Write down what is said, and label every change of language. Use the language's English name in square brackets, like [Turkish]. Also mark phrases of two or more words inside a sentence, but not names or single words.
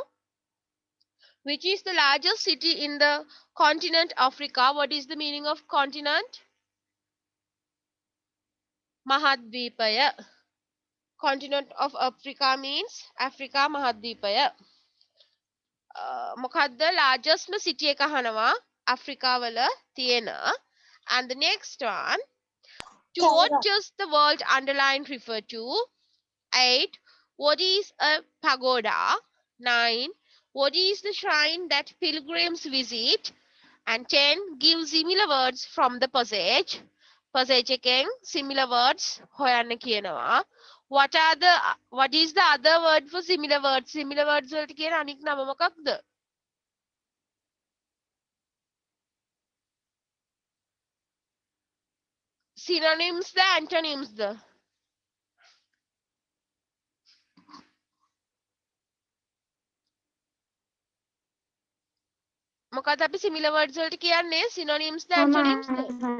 [English] Which is the largest city in the continent Africa? What is the meaning of continent? [Sinhala] Mahadvipaya. [English] Continent of Africa means Africa Mahadvipaya. [Sinhala] මොකද්ද [English] largest city [Sinhala] එක අහනවා Africa වල තියෙන. [English] And the next one, to what does the word underline refer to? 8, what is a pagoda? 9, what is the shrine that pilgrims visit? And 10, give similar words from the passage. [Sinhala] Passage එකෙන් [English] similar words [Sinhala] හොයන්න කියනවා. [English] What is the other word for similar words? Similar words [Sinhala] වලට කියන අනික් නම මොකක්ද? Synonyms ද antonyms ද? මොකද අපි [English] similar words [Sinhala] වලට කියන්නේ synonyms ද antonyms ද?